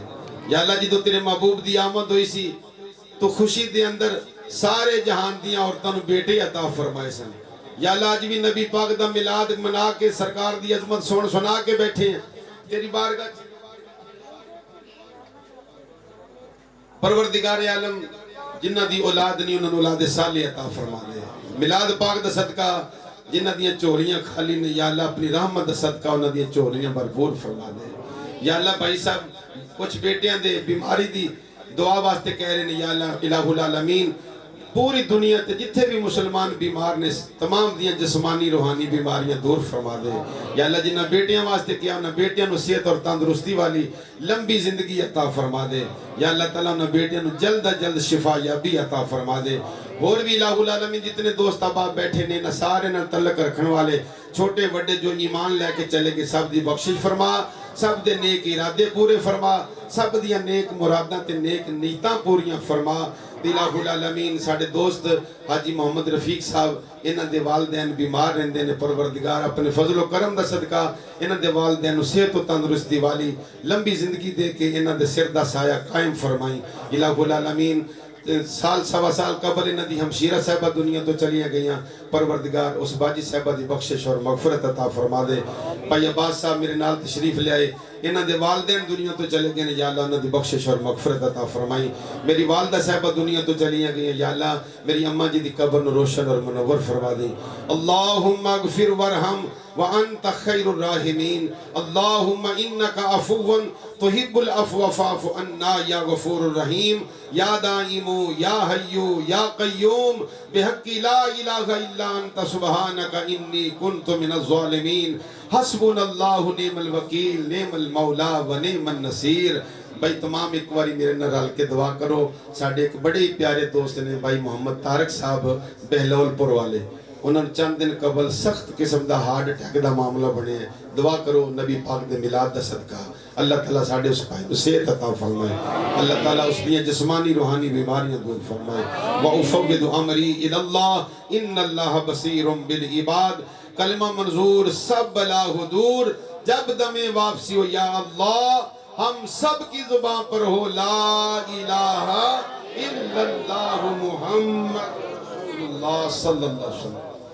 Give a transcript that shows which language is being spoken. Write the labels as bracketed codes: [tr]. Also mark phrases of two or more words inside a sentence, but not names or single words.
[pa] یا اللہ جدو تیرے محبوب دی آمد ہوئی سی تو خوشی دے اندر سارے جہان دیاں عورتوں نو بیٹے عطا فرمائے سن۔ یا اللہ آج بھی نبی پاک دا میلاد منا کے سرکار دی عظمت سنا کے بیٹھے ہیں تیری بارگاہ پروردگار عالم جنہ دی اولاد نہیں انہوں نے اولاد صالح عطا فرما دے۔ میلاد پاک دا صدقہ جنہ دیاں چوریاں خالی نے یا اللہ اپنی رحمت دا صدقہ انہوں دیاں چوریاں بھرپور فرما دے۔ یا اللہ بھائی صاحب کچھ بیٹیاں دے بیماری دی دعا واسطے کہہ رہے ہیں، یا اللہ [ar] الہ العالمین [pa] پوری دنیا تے جتھے بھی مسلمان بیمار نے تمام دیاں جسمانی روحانی بیماریاں دور فرما دے۔ یا اللہ جنہ بیٹیاں واسطے کیا انہاں بیٹیاں نو صحت اور تندرستی والی لمبی زندگی عطا فرما دے۔ یا اللہ تعالیٰ انہاں بیٹیاں نو جلد جلد شفا یابی عطا فرما دے۔ اور بھی [ar] الہ العالمین [pa] جتنے دوست احباب بیٹھے نے نہ سارے نہ تعلق رکھنے والے چھوٹے بڑے جو ایمان لے کے چلے گئے سب دی بخشش فرما، سب دے نیک ارادے پورے فرما، سب دیاں نیک مراداں تے نیک نیتاں پوریاں فرما۔ [ar] الہ العالمین [pa] ساڑھے دوست حاجی محمد رفیق صاحب انہاں دے والدین بیمار رہندے نے، پروردگار اپنے فضل و کرم دا صدقہ انہاں دے والدین صحت و تندرستی والی لمبی زندگی دے کے انہاں دے سر دا سایہ قائم فرمائی۔ [ar] الہ العالمین [pa] سال سوا سال قبل انہاں دی ہمشیرہ صاحبہ دنیا تو چلیاں گئیاں، پروردگار اس باجی صاحبہ دی بخشش اور مغفرت عطا فرما دے۔ بھائی عباس صاحب میرے نال تشریف لے آئے، انہاں دے والدین دنیا تو چلے گئے، یا اللہ انہاں دی بخشش اور مغفرت عطا فرمائی۔ میری والدہ صاحبہ دنیا تو چلیاں گئیں، یا اللہ میری اماں جی دی قبر نو روشن اور منور فرما دیں۔ [ar] اللہم اغفر ورحم وانت خیر الراحمین، اللہم انکا عفو تحب العفو فاعف عنا یا غفور الرحیم، یا دائم یا حی یا قیوم بحق لا الہ الا انت سبحانک انی کنت من الظالمین، حسبنا اللہ نعم الوکیل نعم المولا و نعم النصیر۔ [pa] بھائی تمام ایک باری میرے نرال کے دعا کرو، ساڑھے ایک بڑے پیارے دوست نے بھائی محمد طارق صاحب بہلول پور والے، انہوں نے چند دن قبل سخت قسم دا [en] heart attack [pa] دا معاملہ بنے ہیں. دعا کرو نبی پاک دے میلاد دا صدقہ اللہ تعالیٰ ساڑھے اس پائے صحت عطا فرمائے. اللہ تعالیٰ اس لیے جسمانی روحانی بیماریاں دور فرمائے. [ar] وَأُفَوِّضُ أَمْرِي إِلَى اللَّهِ إِنَّ اللَّهَ بَصِيرٌ بِالْعِبَادِ. [ur] کلمہ منظور سب بلا حضور جب دم واپسی ہو یا اللہ ہم سب کی زبان پر ہو [ar] لا الہ الا اللہ محمد رسول اللہ صلی اللہ علیہ وسلم.